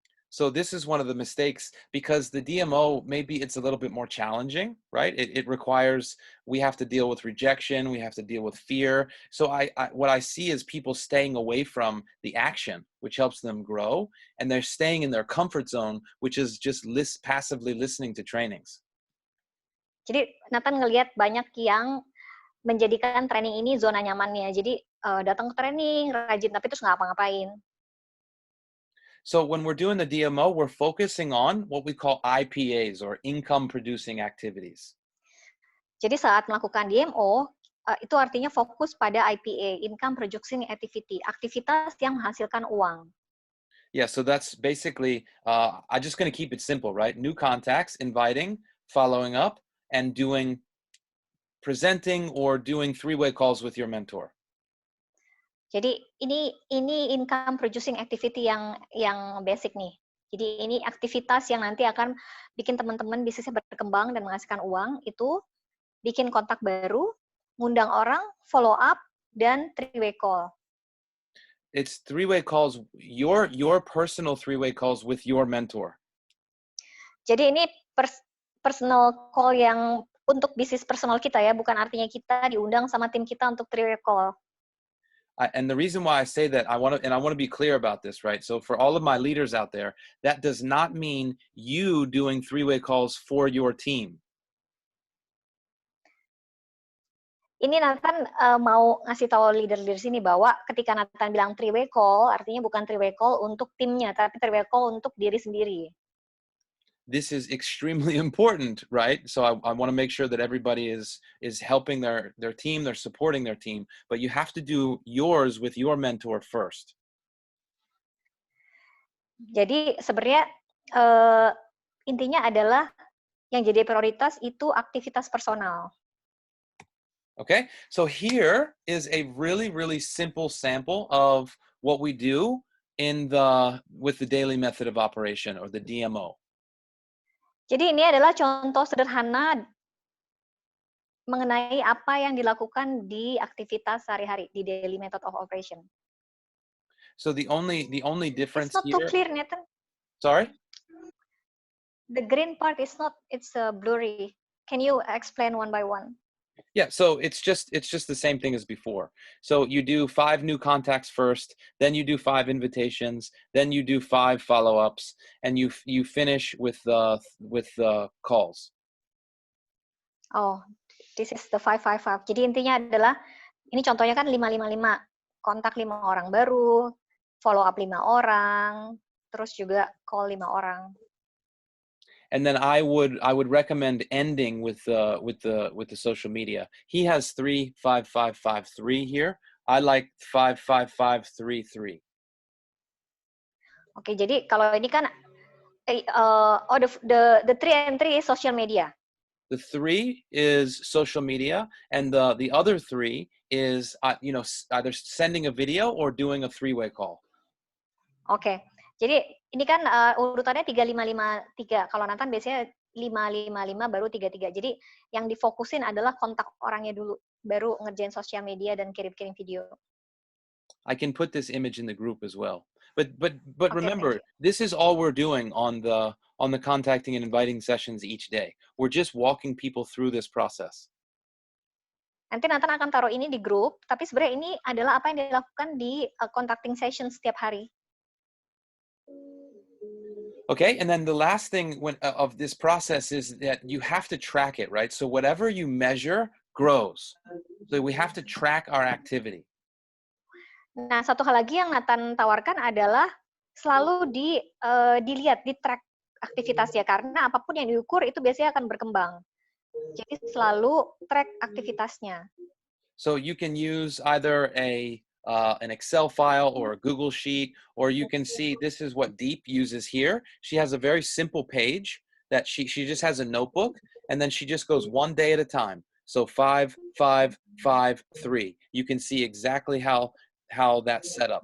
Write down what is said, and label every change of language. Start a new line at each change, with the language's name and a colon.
English: So this is one of the mistakes because the DMO, maybe it's a little bit more challenging, right? It requires, we have to deal with rejection, we have to deal with fear. So what I see is people staying away from the action, which helps them grow, and they're staying in their comfort zone, which is just passively listening to trainings.
Indonesian: Jadi Nathan ngelihat banyak yang menjadikan training ini zona nyamannya. Jadi datang ke training, rajin, tapi terus nggak apa-ngapain.
English: So when we're doing the DMO, we're focusing on what we call IPAs or income producing activities.
Indonesian: Jadi saat melakukan DMO, itu artinya fokus pada IPA, income producing activity, aktivitas yang menghasilkan uang.
English: Yeah, so that's basically, I'm just going to keep it simple, right? New contacts, inviting, following up, and presenting or doing three-way calls with your mentor.
Indonesian: Jadi ini income producing activity yang basic nih. Jadi ini aktivitas yang nanti akan bikin teman-teman bisnisnya berkembang dan menghasilkan uang, itu bikin kontak baru, ngundang orang, follow up, dan three-way call.
English: It's three-way calls, your personal three-way calls with your mentor.
Indonesian: Jadi ini personal call yang untuk bisnis personal kita ya, bukan artinya kita diundang sama tim kita untuk three-way call.
English: And the reason why I say that, I want to be clear about this, right? So for all of my leaders out there, that does not mean you doing three-way calls for your team.
Indonesian: Ini Nathan mau ngasih tahu leader sini bahwa ketika Nathan bilang three-way call, artinya bukan three-way call untuk timnya, tapi three-way call untuk diri sendiri.
English: This is extremely important, right? So I want to make sure that everybody is helping their team, they're supporting their team, but you have to do yours with your mentor first.
Indonesian: Jadi sebenarnya intinya adalah yang jadi prioritas itu aktivitas personal.
English: Okay, so here is a really, really simple sample of what we do with the daily method of operation, or the DMO.
Indonesian: Jadi ini adalah contoh sederhana mengenai apa yang dilakukan di aktivitas sehari-hari, di daily method of operation.
English: So the only difference It's not here. too clear, Nathan. Sorry? The green part is not. It's blurry. Can you explain one by one? Yeah, so it's just the same thing as before. So you do 5 new contacts first, then you do 5 invitations, then you do 5 follow-ups, and you finish with the calls. Oh, this is the 555.
Indonesian: Jadi intinya adalah ini contohnya kan 555. Kontak 5 orang baru, follow up 5 orang, terus juga call 5 orang.
English: And then I would recommend ending with the social media. He has 35553 here. I like 55533.
Indonesian: Oke, jadi kalau ini kan
English: the 3 and 3 is social media. The 3 is social media, and the other 3 is either sending a video or doing a three-way call.
Indonesian: Oke. Jadi ini kan urutannya 3553. Kalau Nathan biasanya 555 baru 33. Jadi yang difokusin adalah kontak orangnya dulu, baru ngerjain sosial media dan kirim-kirim video.
English: I can put this image in the group as well. But Okay, remember, this is all we're doing on the contacting and inviting sessions each day. We're just walking people through this process.
Indonesian: Nanti Nathan akan taruh ini di grup, tapi sebenarnya ini adalah apa yang dilakukan di contacting session setiap hari.
English: Okay, and then the last thing of this process is that you have to track it, right? So whatever you measure grows. So we have to track our activity.
Indonesian: Nah, satu hal lagi yang Nathan tawarkan adalah selalu dilihat, di track aktivitasnya, karena apapun yang diukur itu biasanya akan berkembang. Jadi selalu track aktivitasnya.
English: So you can use either an Excel file or a Google sheet, or you can see this is what Deep uses here. She has a very simple page that she just has a notebook, and then she just goes one day at a time. So 5, 5, 5, 3. You can see exactly how that's set up.